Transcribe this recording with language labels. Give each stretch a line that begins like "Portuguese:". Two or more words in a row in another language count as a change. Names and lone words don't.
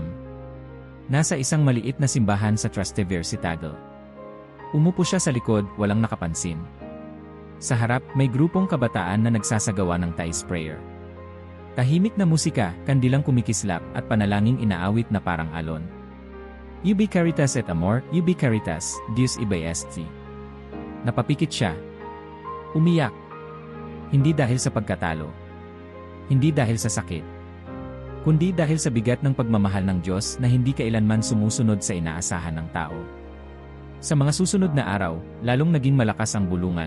Filipino: Nasa isang maliit na simbahan sa Trastevere si Tagle. Umupo siya sa likod, walang nakapansin. Sa harap, may grupong kabataan na nagsasagawa ng Thai prayer. Tahimik na musika, kandilang kumikislap at panalangin inaawit na parang alon.
Latin: Ubi caritas et amor, ubi caritas, Deus ibae est.
Filipino: Napapikit siya. Umiyak. Hindi dahil sa pagkatalo. Hindi dahil sa sakit. Kundi dahil sa bigat ng pagmamahal ng Diyos na hindi kailanman sumusunod sa inaasahan ng tao. Sa mga susunod na araw, lalong naging malakas ang bulungan.